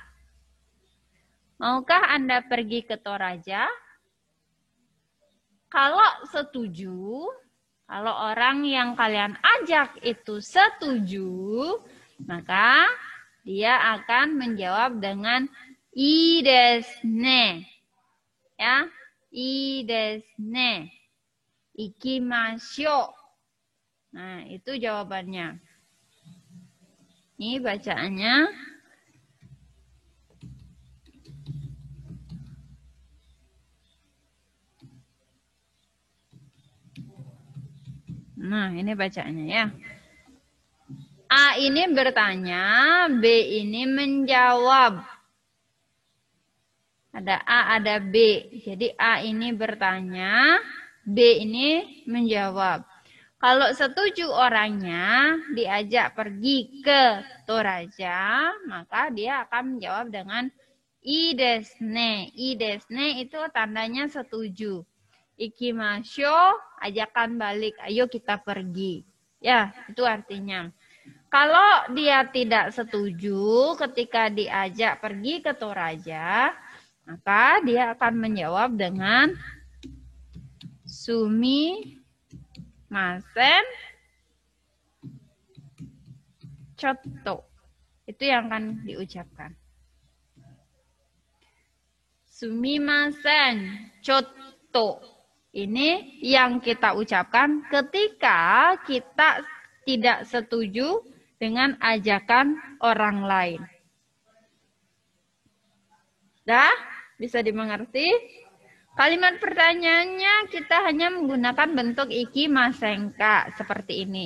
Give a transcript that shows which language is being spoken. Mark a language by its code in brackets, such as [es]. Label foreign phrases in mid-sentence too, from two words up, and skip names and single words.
[id] Maukah Anda pergi ke Toraja? Kalau setuju, kalau orang yang kalian ajak itu setuju, maka dia akan menjawab dengan [ja] いいですね. Ya, いいですね. 行きましょう. [id] Nah, itu jawabannya. Ini bacaannya. Nah, ini bacaannya ya. A ini bertanya, B ini menjawab. Ada A, ada B. Jadi A ini bertanya, B ini menjawab. Kalau setuju orangnya diajak pergi ke Toraja, maka dia akan menjawab dengan [ja] いいですね. いいですね [id] itu tandanya setuju. Ikimashou, ajakan balik, ayo kita pergi. Ya, itu artinya. Kalau dia tidak setuju ketika diajak pergi ke Toraja, maka dia akan menjawab dengan [ja] すみません ちょっと. [id] Itu yang akan diucapkan. [ja] すみません ちょっと. [id] Ini yang kita ucapkan ketika kita tidak setuju dengan ajakan orang lain. Dah? Bisa dimengerti? Kalimat pertanyaannya kita hanya menggunakan bentuk [ja] 行きませんか [id] seperti ini.